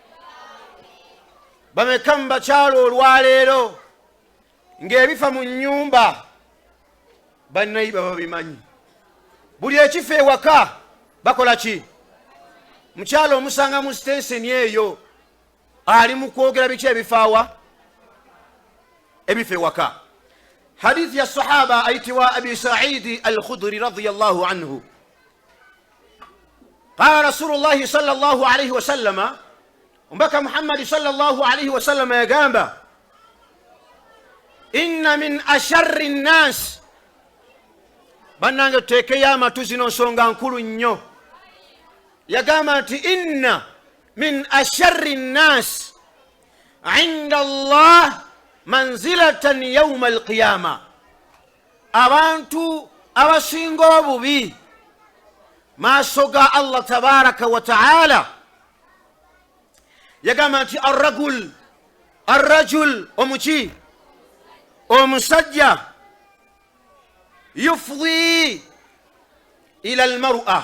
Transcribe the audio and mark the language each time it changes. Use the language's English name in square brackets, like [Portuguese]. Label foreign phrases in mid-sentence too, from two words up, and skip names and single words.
[Ganda] Bameka mu bakyala olwaleero ng'ebifa mu nnyumba bannayiba babimanyi. Buli ekifa ewaka bakola ki? Mukyala omusanga mu sitenseni eyo ali mu kwogera biki ebifaawa? Ebifa ewaka. Hadithi ya sahaba ayitibwa Abi Sa'idi al-Khudri [Arabic] رضي الله عنه. قال رسول الله صلى الله عليه وسلم, Mbaka Muhammad صلى الله عليه وسلم yagamba, إن من أشر الناس. [Ganda] Bannange tuteekeyo amatu, zino nsonga nkulu nnyo. Yagamba nti [Arabic] إن من أشر الناس عند الله منزلة يوم القيامة. [Ganda] Abantu abasinga obubi maaso ga Allah [Arabic] تبارك وتعالى, [Ganda] yagamba nti arrajul omuki, omusajja, [Arabic] يفضي إلى المرأة.